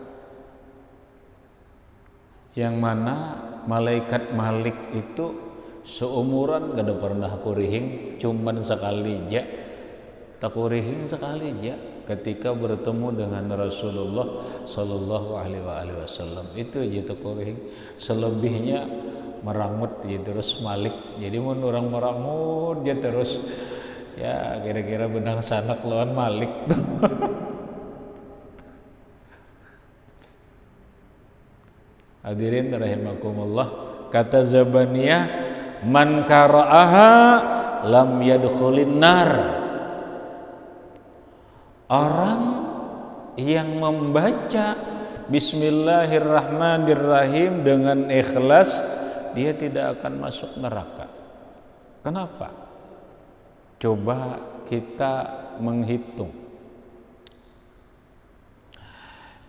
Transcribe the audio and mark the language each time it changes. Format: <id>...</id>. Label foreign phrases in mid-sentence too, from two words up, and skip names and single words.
<bjn>Yang mana malaikat Malik itu seumuran kada pernah kurihing, cuman sekali aja. Tak kurihing sekali aja ketika bertemu dengan Rasulullah</bjn> <ar>sallallahu alaihi wasallam.</ar> <bjn>Itu aja tak kurihing. Selebihnya merangut gitu terus Malik. Jadi mun orang merangut dia terus ya kira-kira benang sanak lawan Malik tuh.</bjn> <id>Hadirin rahimakumullah, kata Zabaniyah,</id> <ar>man qara'aha lam yadkhulin nar.</ar> <id>Orang yang membaca bismillahirrahmanirrahim dengan ikhlas, dia tidak akan masuk neraka. Kenapa? Coba kita menghitung.</id>